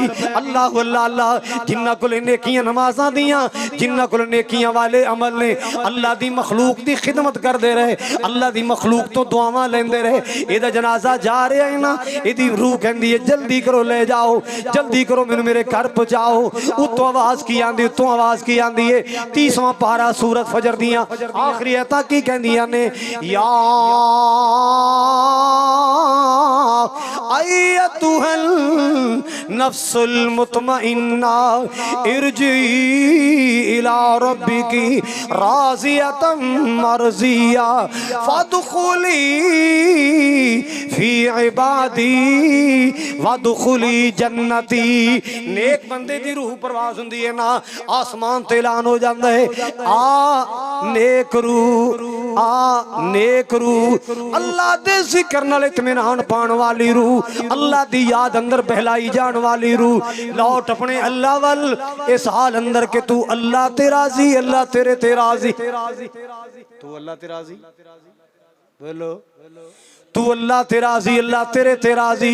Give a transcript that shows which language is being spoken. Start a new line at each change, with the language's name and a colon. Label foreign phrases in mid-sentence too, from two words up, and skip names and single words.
Punjabi: ਅੱਲਾਹ ਅੱਲਾਹ ਅੱਲਾਹ, ਜਿਨ੍ਹਾਂ ਕੋਲ ਨੇਕੀਆਂ ਨਮਾਜ਼ਾਂ ਦੀਆਂ, ਜਿਨ੍ਹਾਂ ਕੋਲ ਨੇਕੀਆਂ ਵਾਲੇ ਅਮਲ ਨੇ, ਅੱਲਾਹ ਦੀ ਮਖ਼ਲੂਕ ਦੀ ਖ਼ਿਦਮਤ ਕਰਦੇ ਰਹੇ, ਅੱਲਾਹ ਦੀ ਮਖ਼ਲੂਕ ਤੋ ਦੁਆਵਾਂ ਲੈਂਦੇ ਰਹੇ। ਇਹਦਾ ਜਨਾਜ਼ਾ ਜਾ ਰਿਹਾ ਹੈ ਨਾ, ਇਹਦੀ ਰੂਹ ਕਹਿੰਦੀ ਹੈ ਜਲਦੀ ਕਰੋ ਲੈ ਜਾਓ, ਜਲਦੀ ਕਰੋ ਮੈਨੂੰ ਮੇਰੇ ਘਰ ਪਹੁੰਚਾਓ। ਉੱਤੋਂ ਆਵਾਜ਼ ਕੀ ਆਂਦੀ, ਉੱਤੋਂ ਆਵਾਜ਼ ਕੀ ਆਂਦੀ ਹੈ, 30ਵਾਂ ਪਾਰਾ ਸੂਰਤ ਫ਼ਜਰ ਦੀਆਂ ਆਖ਼ਰੀ ਆਇਤਾਂ ਕੀ ਕਹਿੰਦੀਆਂ ਨੇ,
Arabic: يا أيتها النفس المطمئنة ارجعي إلى ربك راضية مرضية فادخلي في عبادي وادخلي جنتي.
Punjabi: ਨੇਕ ਬੰਦੇ ਦੀ ਰੂਹ ਪਰਵਾਜ਼ ਹੁੰਦੀ ਹੈ ਨਾ, ਆਸਮਾਨ ਤੇ ਐਲਾਨ ਹੋ ਜਾਤਾ ਹੈ, ਆ ਨੇਕ ਰੂਹ, ਆ ਨੇਕ ਰੂਹ, ਅੱਲਾਹ ਦੇ ਜ਼ਿਕਰ ਨਾਲ ਇਤਮੀਨਾਨ ਪਾਣ ਵਾਲੀ ਰੂਹ, ਅੱਲਾਹ ਦੀ ਯਾਦ ਅੰਦਰ ਬਹਿਲਾਈ ਜਾਣ ਵਾਲੀ ਰੂਹ, ਲੌਟ ਅਪਣੇ ਅੱਲਾਹ ਵੱਲ ਇਸ ਹਾਲ ਅੰਦਰ ਕੇ ਤੂ ਅੱਲਾਹ ਤੇ ਰਾਜ਼ੀ, ਅੱਲਾਹ ਤੇਰੇ ਤੇ ਰਾਜ਼ੀ, ਤੂ ਅੱਲਾਹ ਤੇ ਰਾਜ਼ੀ, ਬੋਲੋ ਤੂ ਅੱਲਾਹ ਤੇ ਰਾਜ਼ੀ, ਅੱਲਾਹ ਤੇਰੇ ਤੇ ਰਾਜ਼ੀ।